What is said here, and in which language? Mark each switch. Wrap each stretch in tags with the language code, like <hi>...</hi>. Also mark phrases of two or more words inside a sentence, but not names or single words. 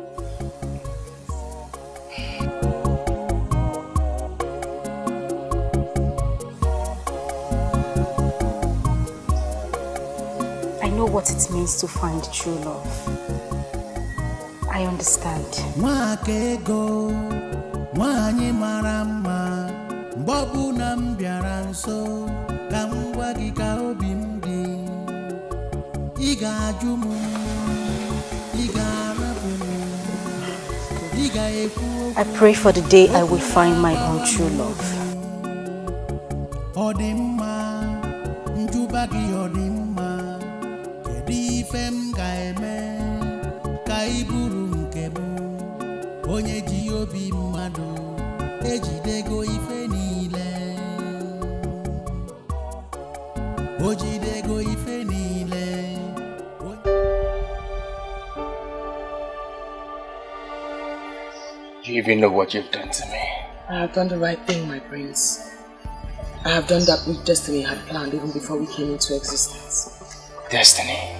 <en>I know what it means to find true love. I understand.</en> <ig>Mwakego, nwanyị mara mma, mgbe ọbụla m bịara nso, ka m gwa gị ka obi m dị. Ị ga-ajụ m, ị ga-arapụ m, ị ga-ekwu.</ig> <en>I pray for the day I will find my own true love.</en> <ig>Ọ dị mma, njuba gị ọ dị mma, kedu ife ife m ga-eme ka ị bụrụ nke m onye ji obi mmadụ ejidego ife niile o jidego ife niile.</ig> <en>Do you even know what you've done to me? I have done the right thing, my prince. I have done that which destiny had planned even before we came into existence. Destiny?</en>